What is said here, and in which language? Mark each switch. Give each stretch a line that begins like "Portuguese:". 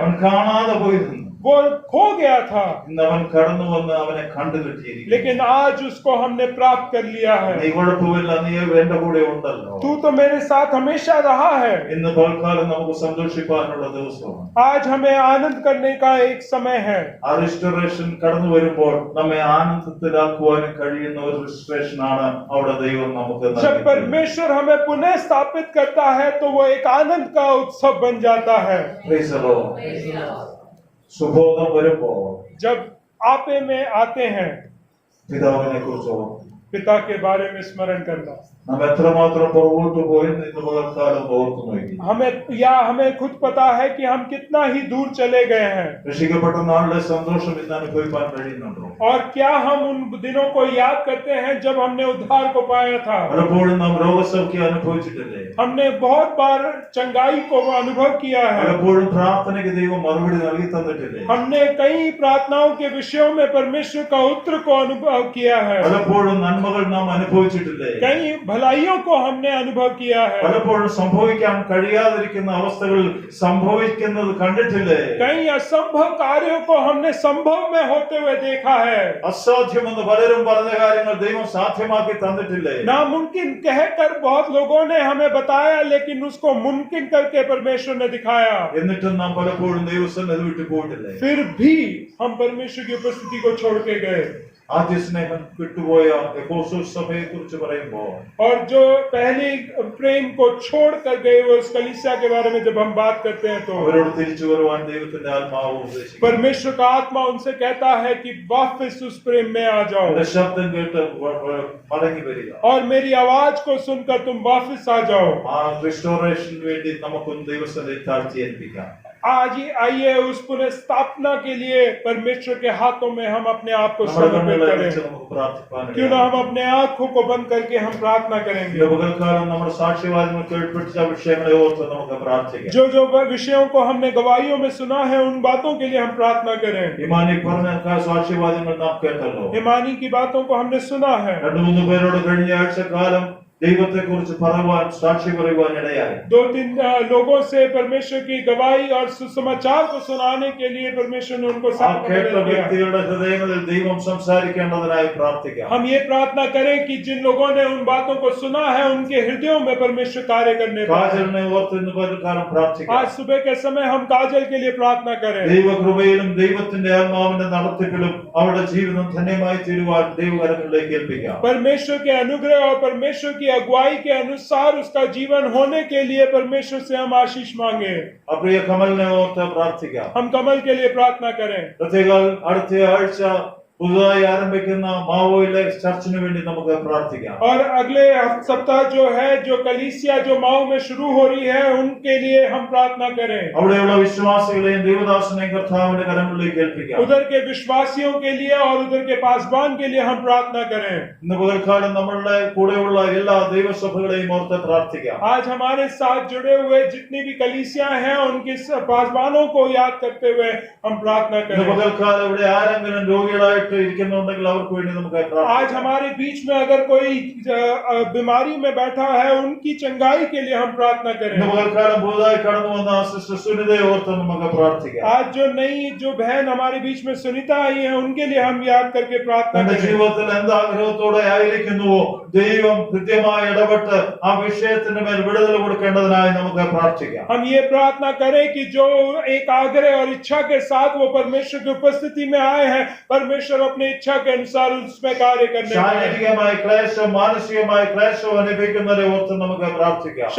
Malayalam: അവൻ കാണാതെ പോയിരുന്നു,
Hindi: वो खो गया था,
Malayalam: ഇന്ന് അവൻ കടന്നു വന്ന് അവനെ കണ്ടു കിട്ടിയിരിക്കുന്നു.
Hindi: लेकिन आज उसको हमने प्राप्त कर लिया है.
Malayalam: നീ കുഴപ്പമില്ല, നീ എന്റെ കൂടെ ഉണ്ടല്ലോ.
Hindi: तू तो मेरे साथ हमेशा रहा है.
Malayalam: ഇന്ന് പൽക്കാലം നമുക്ക് സന്തോഷിക്കാനുള്ള ദിവസമാണ്.
Hindi: आज हमें आनंद करने का एक समय है.
Malayalam: ആ റിസ്റ്റോറേഷൻ കടന്നു വരുമ്പോൾ നമ്മെ ആനന്ദത്തിലാക്കുവാനും കഴിയുന്ന ഒരു റിസ്റ്റോറേഷൻ ആണ് അവിടെ ദൈവം നമുക്ക്
Hindi: जब
Malayalam: നൽകിയിട്ടുള്ളത്.
Hindi: परमेश्वर हमें पुनः स्थापित करता है तो वो एक आनंद का उत्सव बन जाता है.
English: Praise the Lord.
Malayalam: സുബോധം വരുമ്പോൾ
Hindi: जब आपे में आते हैं,
Malayalam: പിതാവിനെ കുറിച്ച് ഓർക്കും.
Hindi: पिता के बारे में स्मरण करना.
Malayalam: നാം എത്രമാത്രം പുറകോട്ട് പോയെന്ന് ഇന്ന് പകൽക്കാലം ഓർത്തു നോക്കി.
Hindi: हमें खुद पता है कि हम कितना ही दूर चले गए हैं,
Malayalam: രക്ഷിക്കപ്പെട്ട നാളിലെ സന്തോഷം ഇന്ന് അനുഭവിക്കാൻ കഴിയുന്നുണ്ടോ?
Hindi: और क्या हम उन दिनों को याद करते हैं जब हमने उद्धार को पाया था?
Malayalam: പലപ്പോഴും നാം രോഗസൗഖ്യം അനുഭവിച്ചിട്ടില്ലേ?
Hindi: हमने बहुत बार चंगाई को अनुभव किया है,
Malayalam: പലപ്പോഴും പ്രാർത്ഥനയ്ക്ക് ദൈവം മറുപടി നൽകി തന്നിട്ടില്ലേ?
Hindi: हमने कई प्रार्थनाओं के विषयों में परमेश्वर का उत्तर को अनुभव किया है,
Malayalam: പലപ്പോഴും നന്മകൾ നാം അനുഭവിച്ചിട്ടില്ലേ?
Hindi: कई भलाइयों को हमने अनुभव किया है,
Malayalam: പലപ്പോഴും സംഭവിക്കാൻ കഴിയാതിരിക്കുന്ന അവസ്ഥകൾ സംഭവിക്കുന്നത് കണ്ടിട്ടില്ലേ?
Hindi: कई असंभव कार्यों को हमने संभव में होते हुए देखा है,
Malayalam: അസാധ്യമെന്ന് പലരും പറഞ്ഞ കാര്യങ്ങൾ ദൈവം സാധ്യമാക്കി തന്നിട്ടില്ലേ?
Hindi: नामुमकिन कहकर बहुत लोगों ने हमें बताया, लेकिन उसको मुमकिन करके परमेश्वर ने दिखाया।
Malayalam: എന്നിട്ടും നാം പലപ്പോഴും ദൈവസന്നിധി വിട്ടു പോയിട്ടില്ലേ?
Hindi: फिर भी हम परमेश्वर की उपस्थिति को छोड़ के गए।
Malayalam: ആദ്യ സ്നേഹം വിട്ടുപോയ എഫെസോസ് സഭയെ കുറിച്ച് പറയുമ്പോൾ
Hindi: और जो पहले प्रेम को छोड़ कर गए वो उस कलीसिया के बारे में जब हम बात करते हैं तो
Malayalam: അവരോട് തിരിച്ചു വരുവാൻ ദൈവത്തിന്റെ ആത്മാവ് ഉപദേശിക്കുന്നു.
Hindi: परमेश्वर का आत्मा उनसे कहता है कि वापस उस प्रेम में आ जाओ
Malayalam: അവരുടെ ശബ്ദം കേട്ട് മടങ്ങി വരിക.
Hindi: और मेरी आवाज को सुनकर तुम वापस आ जाओ।
Malayalam: ആ റിസ്റ്റോറേഷന് വേണ്ടി നമുക്കൊന്ന് ദൈവസന്നിധി താഴ്ത്തി ഏൽപ്പിക്കാം.
Hindi: आज ही आइए उस पुनः स्थापना के लिए परमेश्वर के हाथों में हम अपने आप को
Malayalam: നമ്മുടെ
Hindi: समर्पित
Malayalam: കണ്ണുകളെ
Hindi: करें।
Malayalam: അടച്ച് നമുക്ക് പ്രാർത്ഥിക്കാൻ
Hindi: क्यों ना हम अपने आंखों को बंद करके हम प्रार्थना करेंगे।
Malayalam: ഇന്ന് പകൽക്കാലം നമ്മുടെ സാക്ഷ്യവാദങ്ങൾ കേൾപ്പിച്ച വിഷയങ്ങളെ ഓർത്ത് നമുക്ക് പ്രാർത്ഥിക്കാം.
Hindi: जो जो विषयों को हमने गवाहियों में सुना है उन बातों के लिए हम प्रार्थना करें।
Malayalam: ഇമാനി പറഞ്ഞ സാക്ഷ്യവാദങ്ങൾ നാം കേട്ടല്ലോ.
Hindi: ईमानी की बातों को हमने सुना है।
Malayalam: രണ്ടു മൂന്ന് പേരോട് കഴിഞ്ഞ ആഴ്ചക്കാലം ദൈവത്തെ കുറിച്ച് പറയുവാൻ സാക്ഷി പറയുവാൻ ഇടയായി.
Hindi: 2-3 लोगों से परमेश्वर की गवाही और सुसमाचार को सुनाने के लिए परमेश्वर ने उनको
Malayalam: ആ
Hindi: साथ में
Malayalam: കേട്ട
Hindi: दिया।
Malayalam: വ്യക്തികളുടെ ഹൃദയങ്ങളിൽ ദൈവം സംസാരിക്കേണ്ടതിനായി പ്രാർത്ഥിക്കാം.
Hindi: हम ये प्रार्थना करें कि जिन लोगों ने उन बातों को सुना है उनके हृदयों में परमेश्वर कार्य करने पाए।
Malayalam: കാജലിനെ ഓർത്ത് ഇന്ന് പകൽക്കാലം പ്രാർത്ഥിക്കാം.
Hindi: आज सुबह के समय हम काजल के लिए प्रार्थना करें।
Malayalam: ദൈവകൃപയിലും ദൈവത്തിന്റെ ആത്മാവിന്റെ നടത്തിപ്പിലും അവരുടെ ജീവിതം ധന്യമായി തീരുവാൻ ദൈവകരങ്ങളിലേക്ക് ഏൽപ്പിക്കാം.
Hindi: परमेश्वर के अनुग्रह और परमेश्वर की अगुवाई के अनुसार उसका जीवन होने के लिए परमेश्वर से हम आशीष मांगे।
Malayalam: പ്രിയ കമലിനെ ഓർത്ത് പ്രാർത്ഥിക്കാം.
Hindi: हम कमल के लिए प्रार्थना करें।
Malayalam: പ്രത്യേക അടുത്ത ആഴ്ച പുതുതായി ആരംഭിക്കുന്ന മാവോയിലെ ചർച്ചിന് വേണ്ടി നമുക്ക് പ്രാർത്ഥിക്കാം.
Hindi: और अगले सप्ताह जो है जो कलीसिया जो माओ में शुरू हो रही है उनके लिए हम प्रार्थना करें।
Malayalam: അവിടെയുള്ള വിശ്വാസികളെയും ദൈവദാസനെയും കർത്താവിന്റെ കരങ്ങളിലേക്ക് ഏൽപ്പിക്കാം.
Hindi: उधर के विश्वासियों के लिए और उधर के पासबान के लिए हम प्रार्थना करें।
Malayalam: ഇന്ന് പകൽക്കാലം നമ്മളുടെ കൂടെയുള്ള എല്ലാ ദൈവസഭകളെയും ഓർത്ത് പ്രാർത്ഥിക്കാം.
Hindi: आज हमारे साथ जुड़े हुए जितनी भी कलीसिया हैं उनके पासबानों को याद करते हुए हम प्रार्थना
Malayalam: ഇന്ന്
Hindi: करें।
Malayalam: പകൽക്കാലം ഇവിടെ ആരെങ്കിലും രോഗികളായിട്ട് ഇരിക്കുന്നുണ്ടെങ്കിൽ അവർക്ക് വേണ്ടി നമുക്ക്
Hindi: आज
Malayalam: പ്രാർത്ഥിക്കാം.
Hindi: हमारे बीच में अगर कोई बीमारी में बैठा है उनकी चंगाई के लिए हम प्रार्थना
Malayalam: ഇന്ന്
Hindi: करें।
Malayalam: പകൽക്കാലം പുതുതായി കടന്നു വന്ന സിസ്റ്റർ സുനിതയെ ഓർത്ത് നമുക്ക് പ്രാർത്ഥിക്കാം.
Hindi: आज जो नई जो बहन हमारे बीच में सुनीता आई है उनके लिए हम याद करके प्रार्थना
Malayalam: തന്റെ
Hindi: करें।
Malayalam: ജീവിതത്തിൽ എന്താഗ്രഹത്തോടെ ആയിരിക്കുന്നുവോ ദൈവം കൃത്യമായി ഇടപെട്ട് ആ വിഷയത്തിന് മേൽ വിടുതൽ കൊടുക്കേണ്ടതിനായി നമുക്ക് പ്രാർത്ഥിക്കാം.
Hindi: हम ये प्रार्थना करें कि जो एक आग्रह और इच्छा के साथ वो परमेश्वर की उपस्थिति में आए हैं परमेश्वर अपनी इच्छा के अनुसार उसमें कार्य करने पाए।
Malayalam: ശാരീരികമായി ക്ലേശവും മാനസികമായി ക്ലേശവും അനുഭവിക്കുന്നവരെ ഓർത്ത് നമുക്ക് പ്രാർത്ഥിക്കാം.